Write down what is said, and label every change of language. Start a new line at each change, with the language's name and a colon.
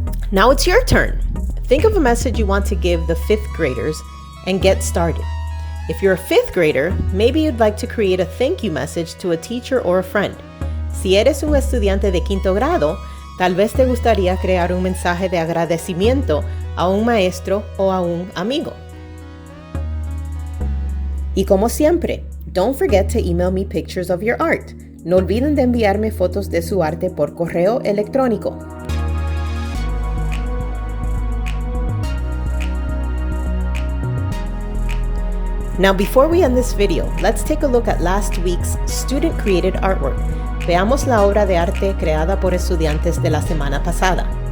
English: Now it's your turn. Think of a message you want to give the 5th graders and get started. If you're a 5th grader, maybe you'd like to create a thank you message to a teacher or a friend.
Spanish: Si eres un estudiante de 5º grado, tal vez te gustaría crear un mensaje de agradecimiento a un maestro o a un amigo. Y como siempre,
English: don't forget to email me pictures of your art.
Spanish: No olviden de enviarme fotos de su arte por correo electrónico.
English: Now, before we end this video, let's take a look at last week's student-created artwork.
Spanish: Veamos la obra de arte creada por estudiantes de la semana pasada.